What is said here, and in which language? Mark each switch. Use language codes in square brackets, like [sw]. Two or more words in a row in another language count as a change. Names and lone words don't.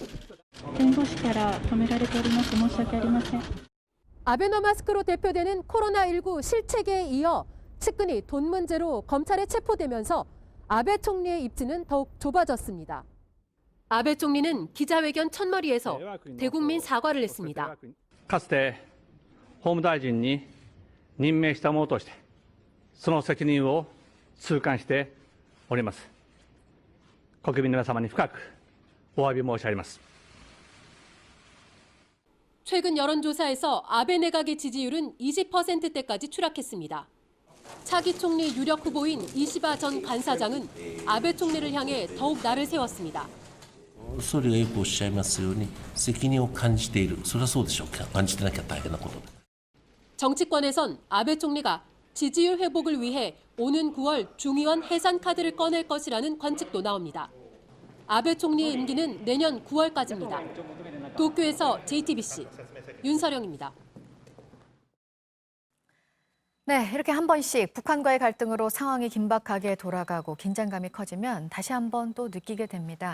[ko] 아베노마스크로 대표되는 코로나19 실책에 이어 측근이 돈 문제로 검찰에 체포되면서 아베 총리의 입지는 더욱 좁아졌습니다. 아베 총리는 기자회견 첫머리에서 대국민 사과를 했습니다. [ja] かつて法務大臣に任命したものとしてその責任を痛感しております。国民の皆様に深くお詫び申し上げます。 [ko] 최근 여론조사에서 아베 내각의 지지율은 20%대까지 추락했습니다. 차기 총리 유력 후보인 이시바 전 간사장은 아베 총리를 향해 더욱 날을 세웠습니다. [ja] 総理がよくおっしゃいますように責任を感じている。それはそうでしょうか。感じてなきゃ大変なことだ。 [ko] 정치권에선 아베 총리가 지지율 회복을 위해 오는 9월 중의원 해산 카드를 꺼낼 것이라는 관측도 나옵니다. 아베 총리의 임기는 내년 9월까지입니다. 도쿄에서 JTBC 윤서령입니다. 네, 이렇게 한 번씩 북한과의 갈등으로 상황이 긴박하게 돌아가고 긴장감이 커지면 다시 한번 또 느끼게 됩니다.